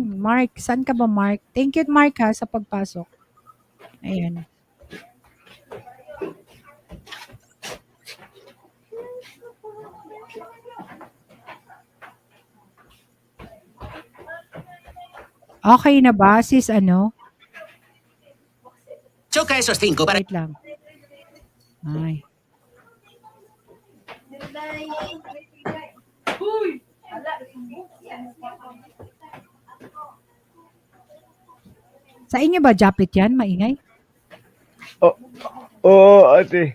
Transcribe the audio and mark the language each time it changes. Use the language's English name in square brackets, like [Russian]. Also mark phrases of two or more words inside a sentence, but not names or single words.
[Filipino] Mark, saan ka ba, Mark? Thank you, Mark, ha, sa pagpasok. Ayan. Okay na ba, sis, ano? [Spanish] Choca esos 5 para... [Filipino] Wait lang. Ay. Sa inyo ba, Japit yan? Maingay? Oo, ate.